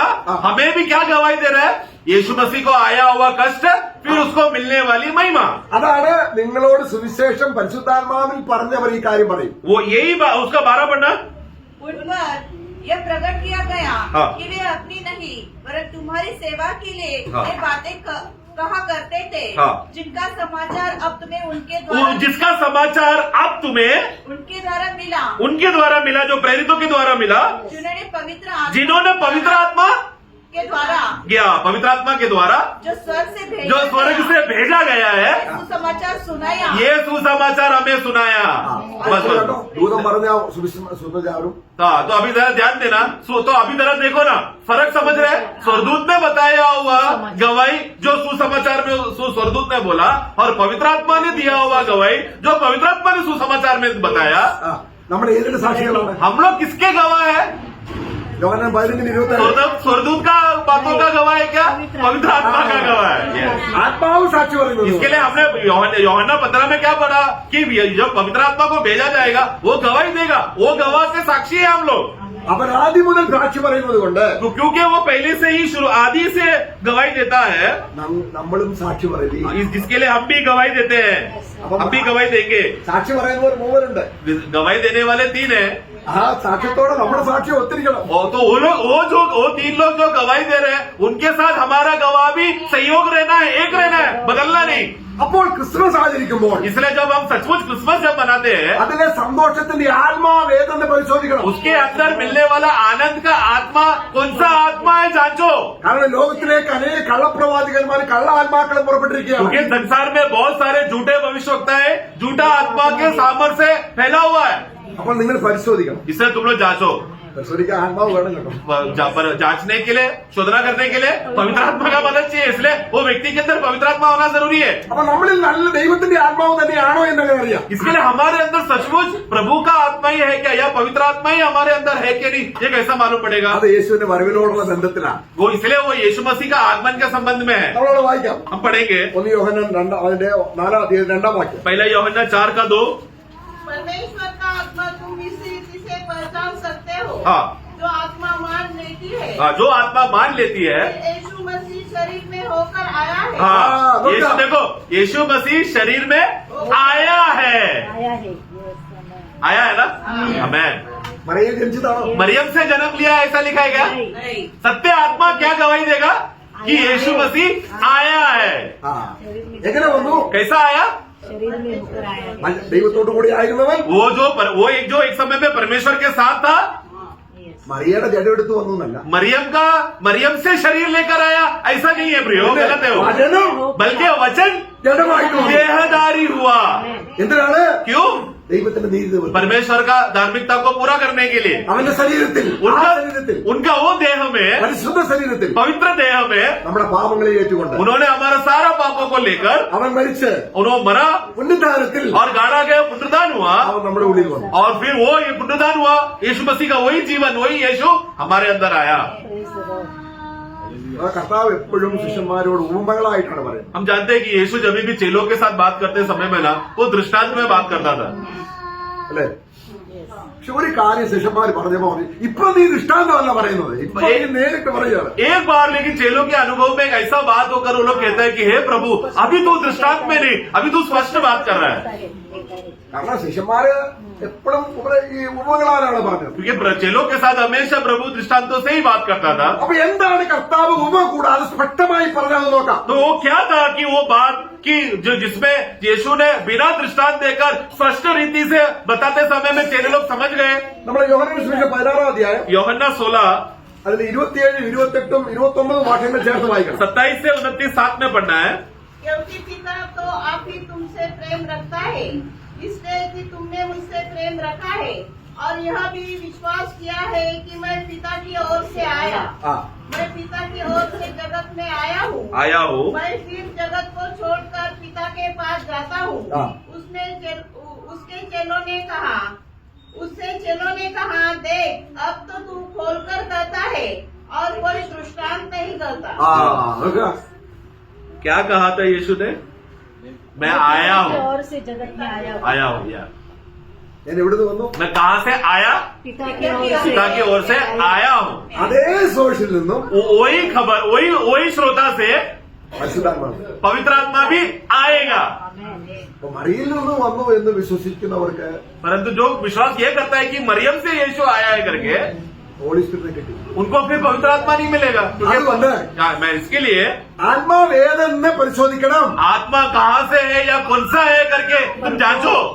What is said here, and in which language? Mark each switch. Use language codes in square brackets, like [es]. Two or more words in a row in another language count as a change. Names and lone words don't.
[hi] हाँ। हमें भी क्या गवाही दे रहा है। यीशु मसीह को आया हुआ कष्ट, फिर उसको मिलने वाली महिमा। [ml] അതാണ് നിങ്ങളോട് സുവിശേഷം പരിശുദ്ധാത്മാവിൽ പറഞ്ഞവർ ഈ കാര്യം പറയും. [hi] वो यही उसका 12 पढ़ना। उन पर यह प्रकट किया गया हाँ। कि वे अपनी नहीं वरन तुम्हारी सेवा के लिए हाँ। ये बातें कहा करते थे, हाँ। जिनका समाचार अब तुम्हें उनके द्वारा जिसका समाचार अब तुम्हें उनके द्वारा मिला, उनके द्वारा मिला, जो प्रेरितों के द्वारा मिला, जिन्होंने पवित्र आत्मा के द्वारा पवित्र आत्मा के द्वारा जो स्वर्ग से भेजा गया है, समाचार सुनाया। ये सुसमाचार हमें सुनाया। बस [ml] കേട്ടോ? ദൂതം പറഞ്ഞ സുവിശേഷം [hi] हाँ, तो अभी जरा ध्यान देना। तो अभी जरा देखो ना, फर्क समझ रहे हैं। स्वर्गदूत ने बताया हुआ गवाही जो सुसमाचार में स्वर्गदूत ने बोला, और पवित्र आत्मा ने दिया हुआ गवाही जो पवित्र आत्मा ने सुसमाचार में बताया। [ml] നമ്മൾ ഏതിന്റെ സാക്ഷികളാണ്? [hi] हम लोग किसके गवाह है। [ml] യോഹന്നാൻ 15:27 [hi] स्वर्गदूत का बातों का गवाह है क्या, पवित्र आत्मा का गवाह है। [ml] ആത്മാവ് സാക്ഷി പറയുന്നത്. [hi] इसके लिए हमने यूहन्ना 15 में क्या पढ़ा कि जब पवित्र आत्मा को भेजा जाएगा वो गवाही देगा। वो गवाह से साक्षी है हम लोग, [ml] അവൻ ആദ്യം മുതൽ സാക്ഷി പറയുന്നത് കൊണ്ട് [hi] क्योंकि वो पहले से ही शुरू आदि से गवाही देता है। [ml] നമ്മളും സാക്ഷി പറയും. [hi] जिसके लिए हम भी गवाही देते हैं, हम भी गवाही देंगे। [ml] സാക്ഷി പറയുന്നവർ 3 ഉണ്ട്. [hi] गवाही देने वाले 3 हैं। [ml] ആ സാക്ഷ്യത്തോടെ നമ്മുടെ സാക്ഷി ഒത്തിരിക്കണം. [hi] तो वो 3 लोग जो गवाही दे रहे हैं उनके साथ हमारा गवाह भी सहयोग रहना है, एक रहना है, बदलना नहीं। [ml] അപ്പോൾ ക്രിസ്മസ് ആചരിക്കുമ്പോൾ [hi] इसलिए जब हम सचमुच क्रिसमस जब मनाते हैं, [ml] അതിലെ സന്തോഷത്തിന്റെ ആത്മാവ് ഏതെന്ന് പരിശോധിക്കണം. [hi] उसके अंदर मिलने वाला आनंद का आत्मा कौन सा आत्मा है जांचो। [ml] കാരണം ലോകത്തിലേക്ക് അനേക കള്ളപ്രവാചകന്മാർ കള്ള ആത്മാക്കളും പുറപ്പെട്ടിരിക്കുകയാണ്. [hi] क्योंकि संसार में बहुत सारे झूठे भविष्यवक्ता है, झूठा आत्मा के सामर्थ्य से फैला हुआ है। [ml] അപ്പോൾ നിങ്ങൾ പരിശോധിക്കണം. [hi] इससे तुम लोग जांचो। [ml] പരിശോധിക്കാൻ ആത്മാവ് വേണം കേട്ടോ. [hi] जांचने के लिए, शोधना करने के लिए पवित्र आत्मा का मदद चाहिए। इसलिए वो व्यक्ति के अंदर पवित्र आत्मा होना जरूरी है। [ml] അപ്പൊ നമ്മളിൽ നല്ല ദൈവത്തിന്റെ ആത്മാവ് തന്നെയാണോ എന്നൊക്കെ അറിയാം. [hi] इसके लिए हमारे अंदर सचमुच प्रभु का आत्मा ही है क्या, या पवित्र आत्मा ही हमारे अंदर है कि नहीं, ये कैसा मालूम पड़ेगा। [ml] അത് യേശുവിന്റെ വരവിനോടുള്ള ബന്ധത്തിലാണ്. [hi] वो इसलिए वो यीशु मसीह का आगमन के संबंध में है। [ml] നമ്മളോട് വായിക്കാം. [hi] हम पढ़ेंगे [ml] 1 യോഹന്നാൻ 4:2 വാക്യം. [hi] पहला यूहन्ना 4:2। परमेश्वर का आत्मा तुम इस रीति से पहचान सकते हो। हाँ। जो आत्मा मान लेती है हाँ, जो आत्मा मान लेती है। यीशु मसीह शरीर में होकर आया है। हाँ, हाँ, यीशु देखो, यीशु मसीह शरीर में आया है। आया है ना, आमेन। [ml] മറിയം ജനിച്ചതാണോ? [hi] मरियम से जन्म लिया ऐसा लिखा है क्या। सत्य आत्मा क्या गवाही देगा कि यीशु मसीह आया है। [ml] ആ എങ്ങനെ വന്നു? [hi] कैसा आया। [ml] ദൈവത്തോടു കൂടി ആയിരുന്നവൻ [hi] वो एक समय में परमेश्वर के साथ था। [ml] മറിയയുടെ ജഡമെടുത്ത് വന്നു എന്നല്ല. [hi] मरियम से शरीर लेकर आया ऐसा नहीं है प्रियो, गलत है वो। [ml] വചനം [hi] बल्कि वचन [ml] ജഡമായിട്ട് വന്നു. [hi] देहधारी हुआ। [ml] എന്തിനാണ്? [hi] क्यों। [ml] ദൈവത്തിന്റെ നീതി നിവർത്തി. [hi] परमेश्वर का धार्मिकता को पूरा करने के लिए [ml] അവന്റെ ശരീരത്തിൽ [hi] उनका वो देह में, [ml] പരിശുദ്ധ ശരീരത്തിൽ [hi] पवित्र देह में [ml] നമ്മുടെ പാപങ്ങളെ ഏറ്റുകൊണ്ട് [hi] उन्होंने हमारा सारा पापों को लेकर [ml] അവൻ മരിച്ച് [hi] उन्होंने मरा [ml] പുണ്യദാനത്തിൽ [hi] और गाड़ा गया, पुनरुद्धान हुआ। [ml] അവൻ നമ്മുടെ ഉള്ളിൽ വന്നു. [hi] और फिर वो ये पुनरुद्धान हुआ, यीशु मसीह का वही जीवन, वही यीशु हमारे अंदर आया। [ml] ആ കർത്താവ് എപ്പോഴും ശിഷ്യന്മാരോട് ഉപമകളായിട്ടാണ് പറയുന്നത്. [hi] हम जानते हैं कि यीशु जब भी चेलों के साथ बात करते समय में ना वो दृष्टांत में बात करता था। [ml] അല്ലെ? പക്ഷെ ഒരു കാര്യം ശിഷ്യന്മാർ പറഞ്ഞപ്പോ പറഞ്ഞു ഇപ്പൊ നീ ദൃഷ്ടാന്തമല്ല പറയുന്നത് ഇപ്പൊ നീ നേരിട്ട് പറയുകയാണ്. [hi] एक बार लेकिन चेलों के अनुभव में एक ऐसा बात होकर वो लोग कहते हैं कि हे प्रभु अभी तू दृष्टांत में नहीं, अभी तू स्पष्ट बात कर रहा है. [ml] കാരണം ശിഷ്യന്മാര് എപ്പോഴും ഈ ഉപമകളാലാണ് പറഞ്ഞത്. [hi] क्योंकि चेलों के साथ हमेशा प्रभु दृष्टांतों से ही बात करता था. [ml] അപ്പൊ എന്താണ് കർത്താവ് ഉപമ കൂടാതെ സ്പഷ്ടമായി പറഞ്ഞത് നോക്കാം. [hi] तो वो क्या था कि वो बात की जो जिसमें यीशु ने बिना दृष्टांत देकर स्पष्ट रीति से बताते समय में चेले लोग समझ गए. [ml] നമ്മുടെ യോഹന്നാൻ സുവിശേഷം 16 അധ്യായം യോഹന്നാൻ 16 അതിൽ 27, 28, 29 വാക്യങ്ങൾ ചേർത്ത് വായിക്കണം. [hi] 27 से 29 साथ में पढ़ना है. क्योंकि पिता तो आप ही तुमसे प्रेम रखता है, इसलिए कि तुमने मुझसे प्रेम रखा है और यह भी विश्वास किया है कि मैं पिता की ओर से आया. ആ मैं पिता की ओर से जगत में आया हूँ. आया हो मैं फिर जगत को छोड़कर पिता के पास जाता हूँ. हाँ। उसके चेलों ने कहा, उससे चेलों ने कहा, देख अब तो तू खोलकर कहता है और कोई दृष्टांत नहीं करता. [ml] ആ നോക്കുക. [hi] क्या कहा था यीशु ने? मैं आया हूँ, और से जगत में आया हूँ. आया हूँ यार. [ml] ഞാൻ എവിടുന്ന് വന്നു? [hi] मैं कहाँ से आया? पिता की ओर से पिता की ओर से आया हूँ. [ml] അതേ സോഴ്സിൽ നിന്നും [hi] वही खबर वही श्रोता से [ml] പരിശുദ്ധാത്മാവ്. [hi] पवित्र आत्मा भी आएगा. [ml] അപ്പൊ മറിയിൽ നിന്ന് വന്നു എന്ന് വിശ്വസിക്കുന്നവർക്ക് [hi] परंतु जो विश्वास ये करता है कि मरियम से यीशु आया है करके [en] Holy Spirit-ine [ml] കിട്ടി. [hi] उनको फिर पवित्र आत्मा नहीं मिलेगा. [ml] അതുകൊണ്ട് [hi] मैं इसके लिए [ml] ആത്മാവ് ഏതെന്ന് പരിശോധിക്കണം. [hi] आत्मा कहाँ से है या कौन सा है करके तुम जांचो.